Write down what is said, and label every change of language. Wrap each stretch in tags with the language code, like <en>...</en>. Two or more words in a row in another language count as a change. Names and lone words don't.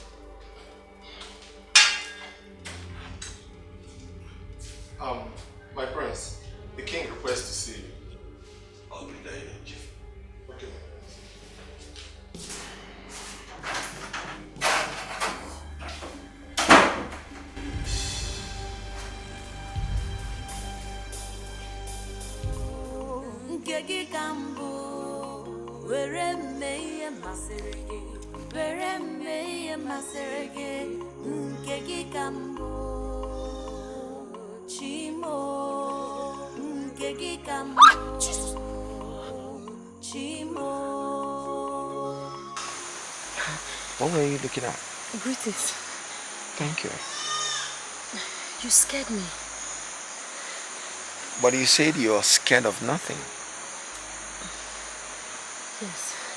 <en>My prince, the king requests to see you. I'll be there in a jiffy. Okay. Nkegi kambo, were meye maserege, were meye maserege, nkegi kambo, chimo, nkegi kambo, chimo. What were you looking at? Greetings. Thank you. You scared me. But you said you're scared of nothing. Yes.</en>